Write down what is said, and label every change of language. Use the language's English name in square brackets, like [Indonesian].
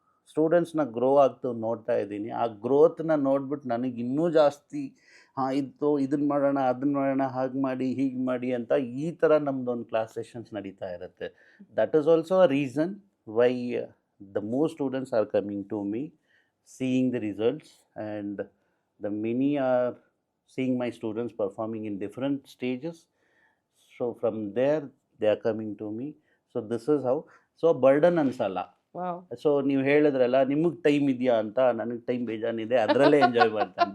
[Kannada] ಸ್ಟೂಡೆಂಟ್ಸ್ನ grow ಆಗ್ತು ನೋಡ್ತಾ ಇದ್ದೀನಿ. ಆ ಗ್ರೋತ್ನ ನೋಡ್ಬಿಟ್ಟು ನನಗೆ ಇನ್ನೂ ಜಾಸ್ತಿ ಇದನ್ನು ಮಾಡೋಣ, ಅದನ್ನು ಮಾಡೋಣ, ಹಾಗೆ ಮಾಡಿ ಹೀಗೆ ಮಾಡಿ ಅಂತ ಈ ಥರ ನಮ್ಮದೊಂದು ಕ್ಲಾಸ್ ಸೆಷನ್ಸ್ ನಡೀತಾ ಇರುತ್ತೆ. [English] That is also a reason why the more students are coming to me, seeing the results and The many are seeing my students performing in different stages. So from there they are coming to me. So this is how. So burden [Kannada] ಅನ್ಸಲ್ಲ. [English] Wow. [Kannada] So ನೀವು ಹೇಳಿದ್ರಲ್ಲ ನಿಮಗೆ time ಇದೆಯಾ ಅಂತ, ನನಗೆ time ಬೇಜಾನಿದೆ, ಅದರಲ್ಲೇ enjoy ಮಾಡ್ತಾನೆ.